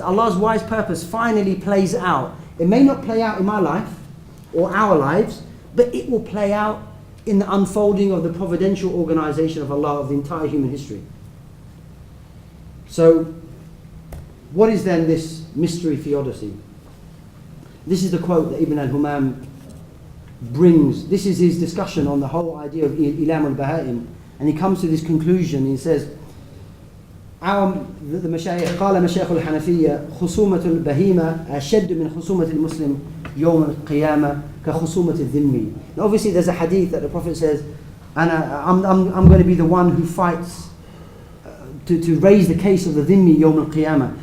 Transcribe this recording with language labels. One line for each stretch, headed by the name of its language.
English: So Allah's wise purpose finally plays out. It may not play out in my life or our lives, but it will play out in the unfolding of the providential organization of Allah of the entire human history. So, what is then this mystery theodicy? This is the quote that Ibn al-Humam brings. This is his discussion on the whole idea of Ilam al-Baha'im, and he comes to this conclusion. He says, the Mashayikh,
Arabic: قال مشايخ الحنفية خصومة البهيمة أشد من خصومة المسلم يوم القيامة كخصومة الذمي.
English: Now obviously there's a hadith that the Prophet says, I'm going to be the one who fights to raise the case of the dhimmi yawm al-qiyamah.